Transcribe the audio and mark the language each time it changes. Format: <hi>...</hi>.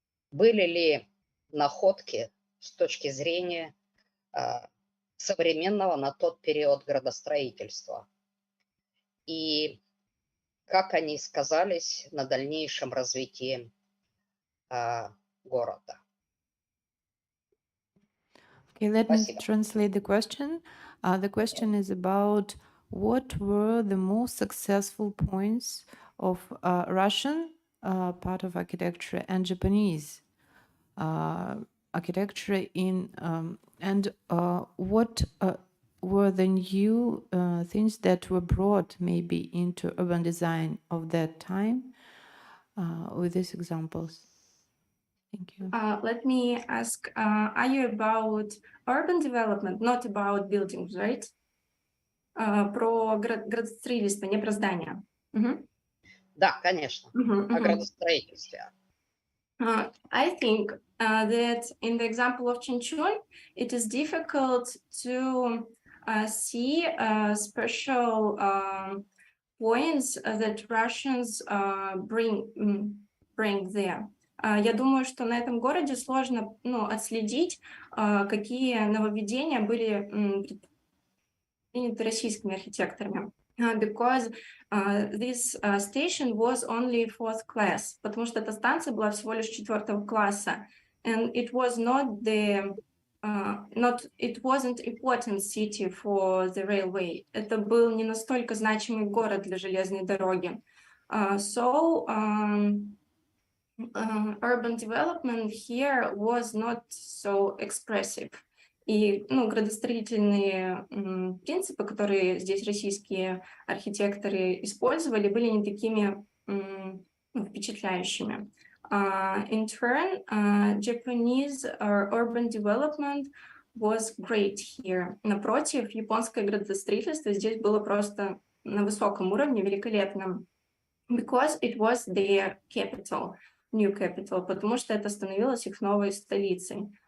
<ru>Были ли находки с точки зрения современного на тот период градостроительства? И как они сказались на дальнейшем развитии города?</ru> <en>Okay, let me</en> <ru>Спасибо.</ru> <en>translate the question. The question is about what were the most successful points of Russian part of architecture and Japanese architecture in and what were the new things that were brought maybe into urban design of that time with these examples. Thank you. Let me ask, are you about urban development, not about buildings, right?</en> <ru>Про градостроительство, не про здания. Да, конечно, о градостроительстве.</ru> <en>I think that in the example of Chunchun, it is difficult to see special points that Russians bring there.</en> <ru>Я думаю, что на этом городе сложно отследить, какие нововведения были приняты российскими архитекторами.</ru> <en>Because this station was only 4th class,</en> <ru>потому что эта станция была всего лишь 4-го класса,</ru> <en>and it was not the it wasn't important city for the railway.</en> <ru>Это был не настолько значимый город для железной дороги.</ru> <en>So urban development here was not so expressive.</en> <ru>И градостроительные принципы, которые здесь российские архитекторы использовали, были не такими впечатляющими.</ru> <en>In turn, Japanese urban development was great here.</en> <ru>Напротив, японское градостроительство здесь было просто на высоком уровне, великолепным.</ru> <en>Because it was their capital, new capital,</en> <ru>потому что это становилось их новой столицей.</ru>